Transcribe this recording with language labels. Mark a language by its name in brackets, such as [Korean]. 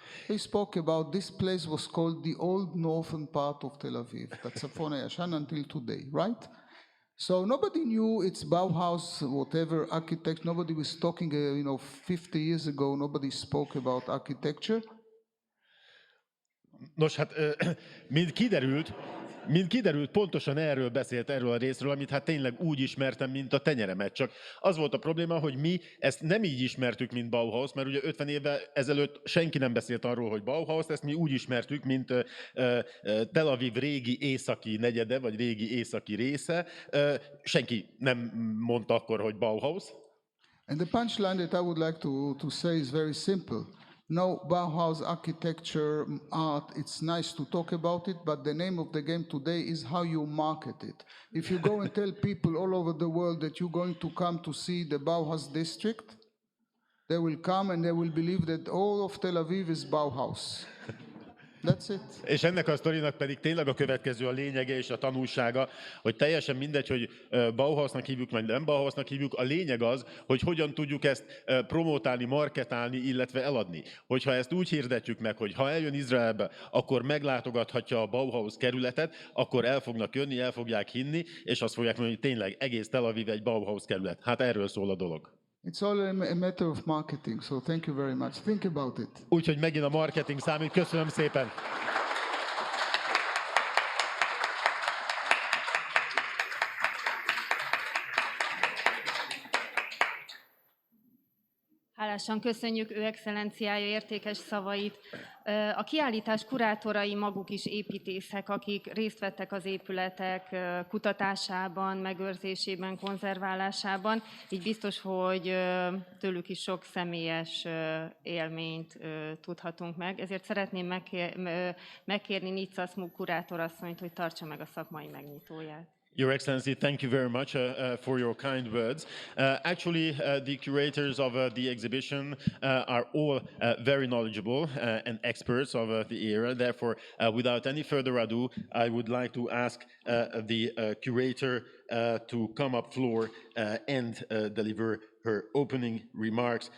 [English] They spoke about this place was called the old northern part of Tel Aviv. That's Safon Yashan until today, right? So nobody knew it's Bauhaus, whatever architect. Nobody was talking, 50 years ago, nobody spoke about architecture. [Hungarian] Nos, hát, mint kiderült, pontosan erről beszélt, erről a részről, amit hát tényleg úgy ismertem, mint a tenyeremet. Csak az volt a probléma, hogy mi ezt nem így ismertük, mint Bauhaus, mert ugye 50 évvel ezelőtt senki nem beszélt arról, hogy Bauhaus, ezt mi úgy ismertük, mint Tel Aviv régi északi negyede, vagy régi északi része. Senki nem mondta akkor, hogy Bauhaus. [English] And the punchline that I would like to say is very simple. No, Bauhaus architecture, art, it's nice to talk about it, but the name of the game today is how you market it. If you go and tell people all over the world that you're going to come to see the Bauhaus district, they will come and they will believe that all of Tel Aviv is Bauhaus. That's it. [Hungarian] És ennek a sztorinak pedig tényleg a következő a lényege és a tanulsága, hogy teljesen mindegy, hogy Bauhausnak hívjuk, vagy nem Bauhausnak hívjuk, a lényeg az, hogy hogyan tudjuk ezt promotálni, marketálni, illetve eladni. Hogyha ezt úgy hirdetjük meg, hogy ha eljön Izraelbe, akkor meglátogathatja a Bauhaus kerületet, akkor el fognak jönni, el fogják hinni, és azt fogják mondani, hogy tényleg egész Tel Aviv egy Bauhaus kerület. Hát erről szól a dolog. [English] It's all a matter of marketing, so thank you very much. Think about it. [Hungarian] Úgyhogy megint a marketing számít. Köszönöm szépen! Hálásan köszönjük ő excellenciája értékes szavait. A kiállítás kurátorai maguk is építészek, akik részt vettek az épületek kutatásában, megőrzésében, konzerválásában, így biztos, hogy tőlük is sok személyes élményt tudhatunk meg. Ezért szeretném megkérni Nicaszmuk kurátorasszonyt, hogy tartsa meg a szakmai megnyitóját. [English] Your Excellency, thank you very much for your kind words. Actually, the curators of the exhibition are all very knowledgeable and experts of the era. Therefore, without any further ado, I would like to ask the curator to come up floor and deliver her opening remarks.